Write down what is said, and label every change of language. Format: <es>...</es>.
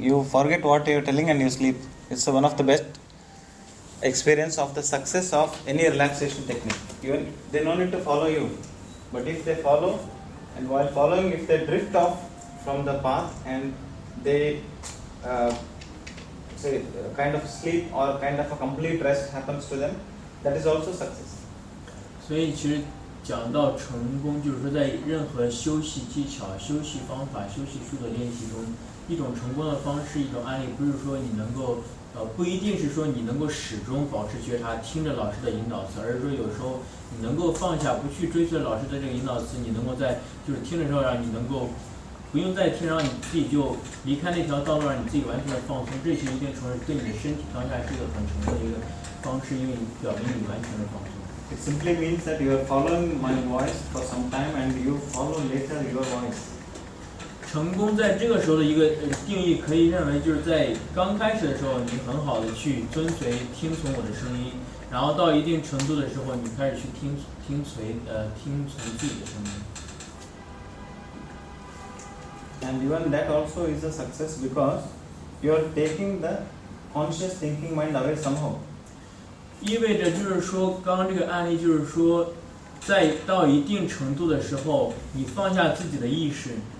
<en>You forget what you are telling and you sleep. It's one of the best experience of the success of any relaxation technique. Even they don't need to follow you, but if they follow, and while following, if they drift off from the path and they say kind of sleep or kind of a complete rest happens to them, that is also success.</en> <zh>所以其实讲到成功，就是说在任何休息技巧、休息方法、休息术的练习中，一种成功的方式，一种案例，不是说你能够不一定是说你能够始终保持觉察，听着老师的引导词，而是说有时候你能够放下，不去追随老师的这个引导词，你能够在就是听的时候让你能够不用再听，让你自己就离开那条道路，让你自己完全的放松。这其实一定程度对你的身体当下是一个很成功的一个方式，因为你表明你完全的放松。</zh> <en>It simply means that you are following my voice for some time and you follow later your voice.</en> <zh>成功在这个时候的一个定义，可以认为就是在刚开始的时候，你很好的去遵随、听从我的声音，然后到一定程度的时候，你开始去听从自己的声音。</zh> <en>And even that also is a success because you are taking the conscious thinking mind away somehow.</en> <zh>意味着就是说，刚刚这个案例就是说，在到一定程度的时候，你放下自己的意识。</zh>